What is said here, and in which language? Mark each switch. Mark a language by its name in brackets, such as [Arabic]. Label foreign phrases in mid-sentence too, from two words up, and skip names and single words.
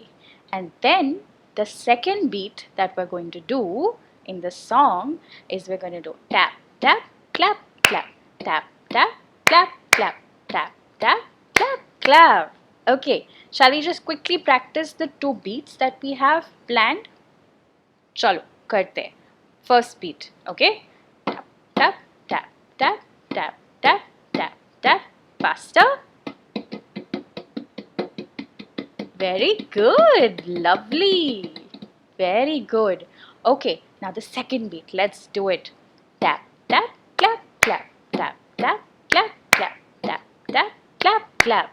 [English] And then the second beat that we're going to do in the song is we're going to do tap, tap, clap, clap, tap, tap, clap, clap, tap, tap, clap, clap. Okay, shall we just quickly practice the two beats that we have planned? [Hindi] चलो, करते हैं. [English] First beat, okay? Tap, tap, tap, tap, tap, tap, tap, tap. Faster. Very good. Lovely. Very good. Okay, now the second beat. Let's do it. Tap, tap, clap, clap, tap, tap, clap, clap, tap, tap, clap, clap.